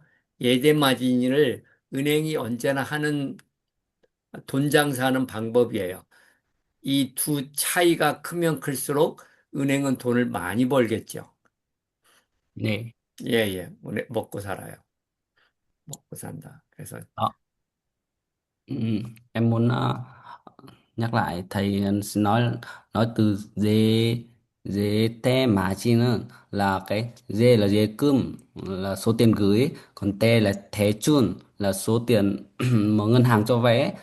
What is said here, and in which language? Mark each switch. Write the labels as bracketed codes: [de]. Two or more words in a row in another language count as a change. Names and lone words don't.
[ko] 예대 마진을 은행이 언제나 하는 돈 장사하는 방법이에요. 이 두 차이가 크면 클수록 은행은 돈을 많이 벌겠죠. 네. 예예, 먹고 살아요. 먹고 산다. 그래서 [vi] Đó. Ừ, em muốn nhắc lại thầy nói từ dê dê te mà chi nữa là cái dê là dê cơm là số tiền gửi, còn te là thẻ chun là số tiền mà ngân hàng cho vay ấy.